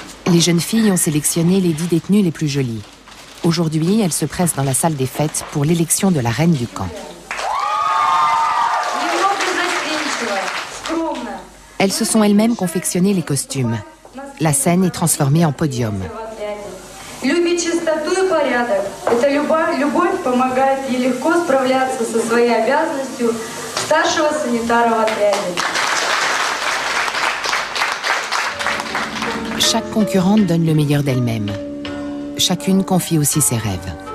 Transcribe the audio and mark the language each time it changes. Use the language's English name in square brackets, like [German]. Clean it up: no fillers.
[French] Les jeunes filles ont sélectionné les 10 détenues les plus jolies. Aujourd'hui, elles se pressent dans la salle des fêtes pour l'élection de la reine du camp. Elles se sont elles-mêmes confectionné les costumes. La scène est transformée en podium. [Russian] Любит чистоту и порядок. Эта любовь помогает ей легко справляться со своей обязанностью старшего санитара в отряде. [French] Chaque concurrente donne le meilleur d'elle-même. Chacune confie aussi ses rêves.